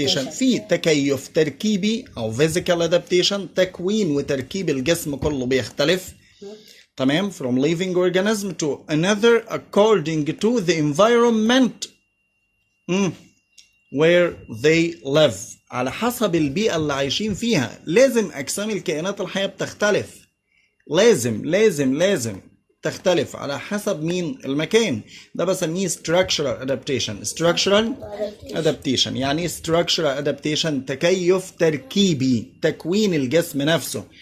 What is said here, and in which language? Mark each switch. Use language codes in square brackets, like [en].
[ar] في تكيف تركيبي أو physical adaptation تكوين وتركيب الجسم كله بيختلف. [en] تمام from living organism to another according to the environment where they live. [ar] على حسب البيئة اللي عايشين فيها. لازم أجسام الكائنات الحية بتختلف. لازم تختلف على حسب مين المكان. ده بسميه structural adaptation. يعني structural adaptation تكيف تركيبي تكوين الجسم نفسه.